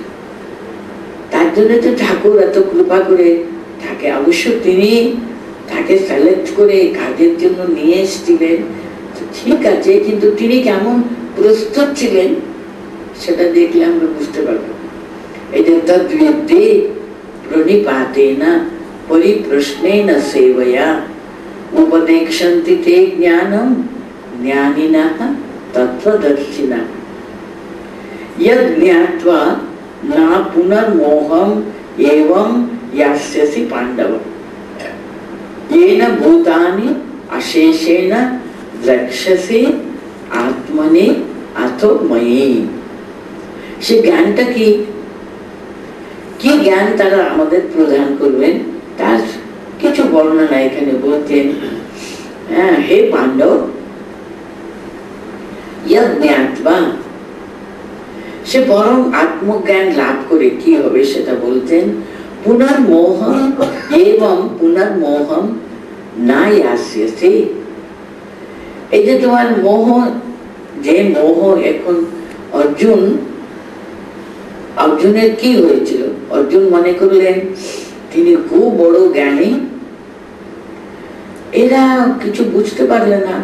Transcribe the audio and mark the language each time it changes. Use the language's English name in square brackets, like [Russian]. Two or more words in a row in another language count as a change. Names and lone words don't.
[Bangla] তার জন্য তো ঠাকুর এত কৃপা করে তাকে, অবশ্য তিনি তাকে সিলেক্ট করে কাজের জন্য নিয়ে এসেছিলেন, ঠিক আছে, কিন্তু তিনি কেমন প্রস্তুত ছিলেন সেটা দেখলে আমরা বুঝতে পারবো। [Sanskrit] এই যে তদ্বিদ্যে প্রণিপাতেন পরিপ্রশ্নেন সেবয়া উপদেক্ষন্তি তে জ্ঞানম জ্ঞানিনঃ তত্ত্বদর্শিনঃ यद् ज्ञात्वा न पुनर्मोहम् एवं यास्यसि पांडव येन भूतानि अशेषेण द्रक्ष्यसि आत्मनि अथो मयि। [Bangla] সে জ্ঞানটা কি জ্ঞান তারা আমাদের প্রদান করবেন তার কিছু বর্ণনা এখানে বলতেন। হে পাণ্ডব, [Sanskrit] यद् ज्ञात्वा, [Bangla] সে বরং আত্মজ্ঞান লাভ করে কি হবে সেটা বলতেন। পুনর্মোহম এবং পুনর্মোহম না আসছে, এই যে তোমার মোহ, যে মোহ এখন অর্জুনের কি হয়েছিল, অর্জুন মনে করলেন তিনি খুব বড় জ্ঞানী, এরা কিছু বুঝতে পারলেন না।